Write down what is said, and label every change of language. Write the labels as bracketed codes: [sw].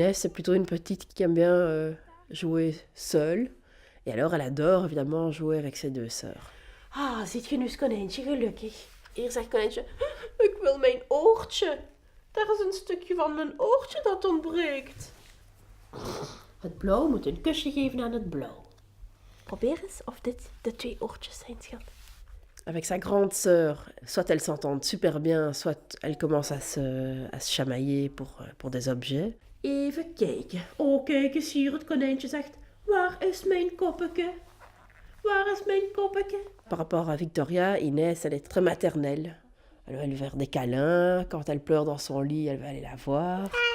[fr] Inès, c'est plutôt une petite qui aime bien jouer seule. Et alors, elle adore évidemment jouer avec ses deux sœurs. [nl] Ah, ziet je nu het konijntje gelukkig? Hier zegt het konijntje, ik wil mijn oortje. Daar is een stukje van mijn oortje dat ontbreekt. Het blauw moet een kusje geven aan het blauw. Probeer eens of dit de 2 oortjes zijn, schat. [fr] Avec sa grande sœur, soit elles s'entendent super bien, soit elles commencent à se chamailler pour des objets. [nl] Even kijken. Oh, kijk eens hier, het konijntje zegt, waar is mijn koppeke? Waar is mijn koppeke? [fr] Par rapport à Victoria, Inès, elle est très maternelle. Elle va lui faire des câlins. Quand elle pleure dans son lit, elle va aller la voir.